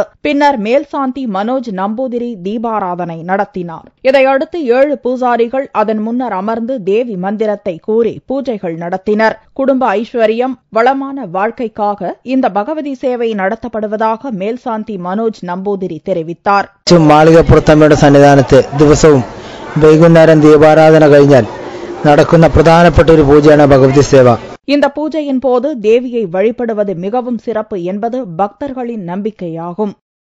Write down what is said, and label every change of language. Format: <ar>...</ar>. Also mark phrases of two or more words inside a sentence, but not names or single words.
<ta>பின்னர் மேல்சாந்தி மனோஜ் நம்பூதிரி தீபாராதனை நடத்தினார். இதையடுத்து 7 பூசாரிகள் அதன் முன்னர் அமர்ந்து தேவி மந்திரத்தை கூறி பூஜைகள் நடத்தினர். குடும்ப ஐஸ்வர்யம், வளமான வாழ்க்கைக்காக இந்த பகவதி சேவை நடத்தப்படுவதாக மேல்சாந்தி மனோஜ் நம்பூதிரி தெரிவித்தார்.</ta> <ml>മാളികപ്പുറത്തമ്മയുടെ സന്നിധാനത്ത് ദിവസവും വൈകുന്നേരം ദീപാരാധന കഴിഞ്ഞാൽ നടക്കുന്ന പ്രധാനപ്പെട്ട ഒരു പൂജയാണ് ഭഗവതി സേവ.</ml> <ta>இந்த பூஜையின் போது தேவியை வழிபடுவது மிகவும் சிறப்பு என்பது பக்தர்களின் நம்பிக்கையாகும்.</ta>